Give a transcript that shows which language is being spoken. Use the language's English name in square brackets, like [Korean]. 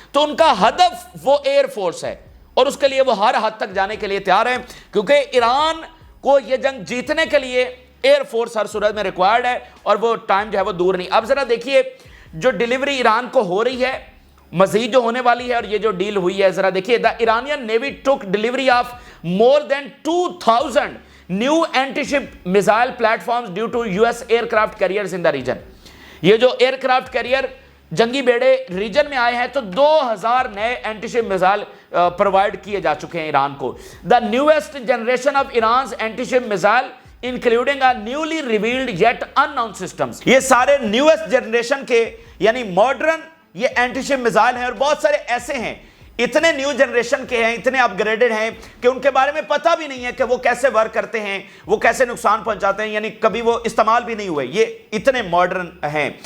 [Urdu] تو ان کا ہدف وہ ایئر فورس ہے, اور اس کے لیے وہ ہر حد تک جانے کے لیے تیار ہیں, کیونکہ ایران کو یہ جنگ جیتنے کے لیے ایئر فورس ہر صورت میں ریکوائرڈ ہے, اور وہ ٹائم جو ہے وہ دور نہیں. اب ذرا دیکھیے جو ڈیلیوری ایران کو ہو رہی ہے, مزید جو ہونے والی ہے, اور یہ جو ڈیل ہوئی ہے ذرا دیکھیے. [English] The Iranian navy took delivery of more than 2000 new anti ship missile platforms due to U S aircraft carriers in the region. [Urdu] یہ جو ایئر کرافٹ کیریئر جنگی بیڑے ریجن میں آئے ہیں, تو 2000 نئے اینٹی شپ میزائل پرووائڈ کیے جا چکے ہیں ایران کو. [English] The newest generation of Iran's anti ship missile including a newly revealed yet unknown systems. [Urdu] یہ سارے نیویسٹ جنریشن کے یعنی ماڈرن یہ اینٹی شپ میزائل ہیں, اور بہت سارے ایسے ہیں اتنے نیو جنریشن کے ہیں, اتنے اپ گریڈڈ ہیں کہ ان کے بارے میں پتہ بھی نہیں ہے کہ وہ کیسے ورک کرتے ہیں, وہ کیسے نقصان پہنچاتے ہیں, یعنی کبھی وہ استعمال بھی نہیں ہوئے, یہ اتنے ماڈرن ہیں.